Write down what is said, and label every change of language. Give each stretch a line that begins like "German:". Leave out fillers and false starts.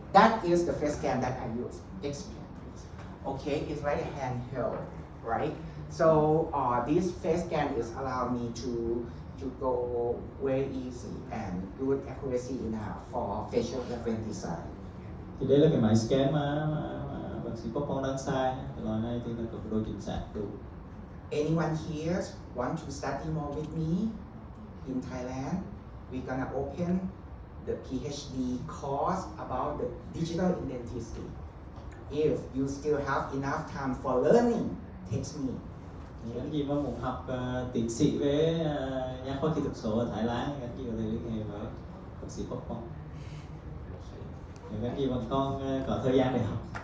English: That is the face scan that I use. Expand, please. Okay. It's like a handheld, right? So this face scan is allow me to go very easy and good accuracy enough for facial preference design.
Vietnamese: Thì đây là cái máy scan mà bác sĩ Popon đang xài. Cái loại này thì nó có độ chính xác đủ.
English: Anyone here want to study more with me in Thailand? We're gonna open the PhD course about the digital identity. If you still have enough time for learning, text me.
Vietnamese: Những gì mà muốn học tiến sĩ về nha khoa kỹ thuật số ở Thái Lan, các chị có thể liên hệ với bác sĩ Popon. Các chị vẫn còn có thời gian để học.